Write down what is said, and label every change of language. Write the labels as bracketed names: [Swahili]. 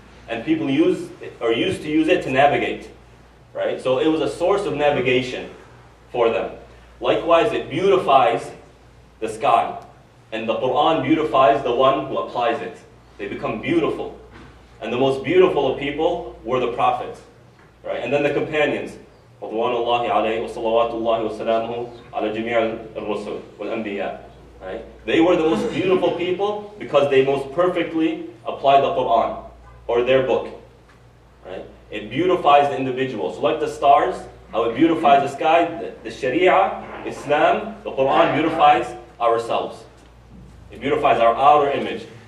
[English] And people used to use it to navigate, right? So it was a source of navigation for them. Likewise, it beautifies the sky. And the Quran beautifies the one who applies it. They become beautiful. And the most beautiful of people were the prophets, right? And then the companions. [Arabic] رضوان الله عليه وصلوات الله وسلامه على جميع الرسل والأنبياء. [English] Right? They were the most beautiful people because they most perfectly applied the Quran or their book. Right? It beautifies the individual. So like the stars, how it beautifies the sky, the Sharia, Islam, the Quran beautifies ourselves. It beautifies our outer image.